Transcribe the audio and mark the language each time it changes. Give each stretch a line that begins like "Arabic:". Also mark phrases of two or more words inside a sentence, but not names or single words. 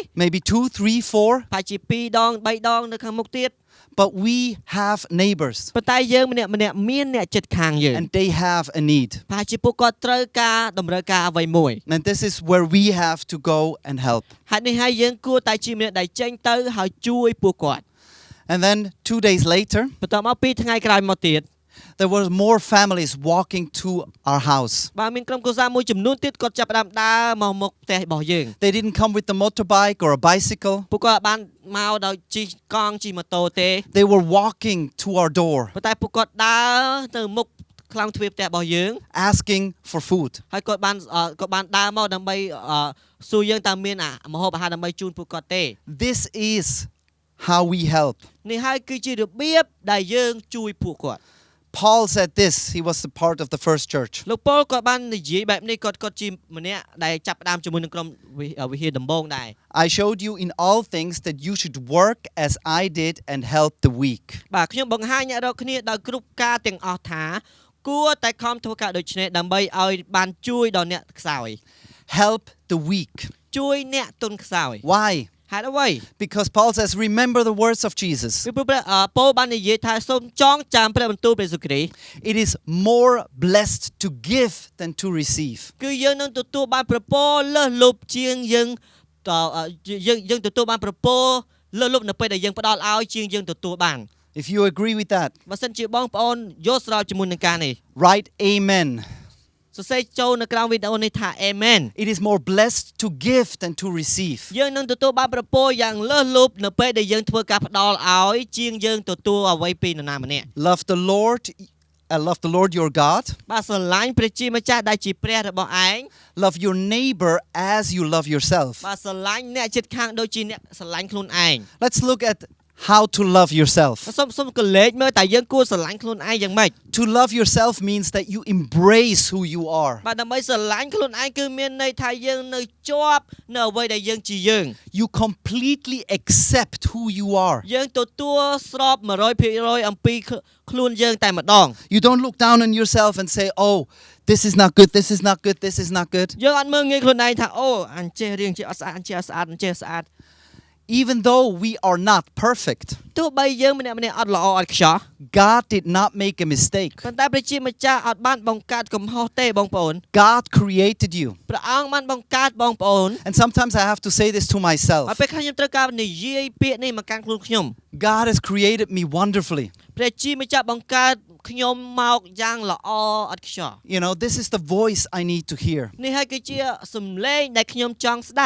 English: maybe 2, 3, 4,
Khmer: ប្រហែលជា2ដង3ដងនៅខាងមុខទៀត
English: but we have neighbors
Khmer: ប៉ុន្តែយើងម្នាក់មានអ្នកជិតខាងយើង
English: and they have a need.
Khmer: ប្រហែលជាពួកគាត់ត្រូវការតម្រូវការអ្វីមួយ
English: And this is where we have to go and help.
Khmer: ហេតុនេះហើយយើងគួរតែជាម្នាក់ដែលចេញទៅហើយជួយពួកគាត់
English: And then 2 days later,
Khmer: បន្ទាប់មក2ថ្ងៃក្រោយមកទៀត
English: there were more families walking to our house.
Khmer: បាទមានក្រុមគ្រួសារមួយចំនួនទៀតគាត់ចាប់ផ្ដើមដើរមកមុខផ្ទះរបស់យើង
English: They didn't come with the motorbike or a bicycle.
Khmer: ពួកគាត់បានមកដោយជិះកង់ជិះម៉ូតូទេ
English: They were walking to our door,
Khmer: ប៉ុន្តែពួកគាត់ដើរទៅមុខខ្លោងទ្វារផ្ទះរបស់យើង
English: asking for food.
Khmer: ហើយគាត់បានដើរមកដើម្បីសួរយើងតើមានម្ហូបអាហារដើម្បីជូនពួកគាត់ទេ
English: This is how we help.
Khmer: នេះហើយគឺជារបៀបដែលយើងជួយពួកគាត់
English: Paul said this. He was a part of the first church.
Khmer: លោកប៉ូលគាត់បាននិយាយបែបនេះគាត់ជាម្នាក់ដែលចាប់ផ្ដើមជាមួយនឹងក្រុមវិហារដំបូងដែរ
English: I showed you in all things that you should work as I did and help the weak.
Khmer: បាទខ្ញុំបង្ហាញអ្នករាល់គ្នាដោយគ្រប់ការទាំងអស់ថាគួរតែខំធ្វើការដូចនេះដើម្បីឲ្យបានជួយដល់អ្នកខ្សោយ
English: Help the weak.
Khmer: ជួយអ្នកទន់ខ្សោយ
English: Why?
Khmer: ហេតុអ្វី
English: Because Paul says, remember the words of Jesus.
Khmer: ពីព្រោះប៉ូលបាននិយាយថាសូមចងចាំព្រះបន្ទូលព្រះយេស៊ូវគ្រីស្ទ
English: It is more blessed to give than to receive.
Khmer: គឺយើងនឹងទទួលបានប្រពរលើសលប់ជាងយើងយើងទទួលបានប្រពោលើលុបនៅពេលដែលយើងផ្ដល់ឲ្យជាងយើងទទួលបាន
English: If you agree with that,
Khmer: បើសិនជាបងប្អូនយល់ស្របជាមួយនឹងការនេះ
English: write amen.
Khmer: សរសេរចូលនៅក្រោមវីដេអូនេះថា Amen
English: It is more blessed to give than to receive.
Khmer: យើងនឹងទទួលបានប្រពោយ៉ាងលើសលប់នៅពេលដែលយើងធ្វើការផ្ដល់ឲ្យជាងយើងទទួលអ្វីពីនរណាម្នាក់
English: Love the Lord your God.
Khmer: បាទស្រឡាញ់ព្រះជាម្ចាស់ដែលជាព្រះរបស់ឯង
English: Love your neighbor as you love yourself.
Khmer: បាទស្រឡាញ់អ្នកជិតខាងដូចជាអ្នកស្រឡាញ់ខ្លួនឯង
English: Let's look at how to love yourself.
Khmer: សូមកលេចមើលតើយើងគួរស្រឡាញ់ខ្លួនឯងយ៉ាងម៉េច
English: To love yourself means that you embrace who you are.
Khmer: បាទដើម្បីស្រឡាញ់ខ្លួនឯងគឺមានន័យថាយើងនៅជាប់នៅអ្វីដែលយើងជាយើង
English: You completely accept who you are.
Khmer: យើងទទួលស្រប 100% អំពីខ្លួនយើងតែម្ដង
English: You don't look down on yourself and say, "Oh, this is not good. This is not good. This is not good."
Khmer: យើងអត់មើលងាយខ្លួនឯងថាអូអញចេះរៀងចេះអត់ស្អាតអញចេះអត់ស្អាតអញចេះស្អាត
English: Even though we are not perfect,
Khmer: ទោះបីយើងម្នាក់ៗអត់ល្អអត់ខ្ចោះ
English: God did not make a mistake.
Khmer: ប៉ុន្តែព្រះជាម្ចាស់អត់បានបង្កើតកំហុសទេបងប្អូន
English: God created you.
Khmer: ព្រះអង្គបានបង្កើតបងប្អូន
English: And sometimes I have to say this to
Khmer: ហើយ
English: myself.
Khmer: ពេលខ្លះខ្ញុំត្រូវការនិយាយពាក្យនេះមកកាន់ខ្លួនខ្ញុំ
English: God has created me wonderfully.
Khmer: ព្រះជាម្ចាស់បង្កើតខ្ញុំមកយ៉ាងល្អអត់ខ្ចោះ
English: You know, this is the voice I need to hear.
Khmer: នេះហើយគឺជាសំឡេងដែលខ្ញុំចង់ស្ដាប់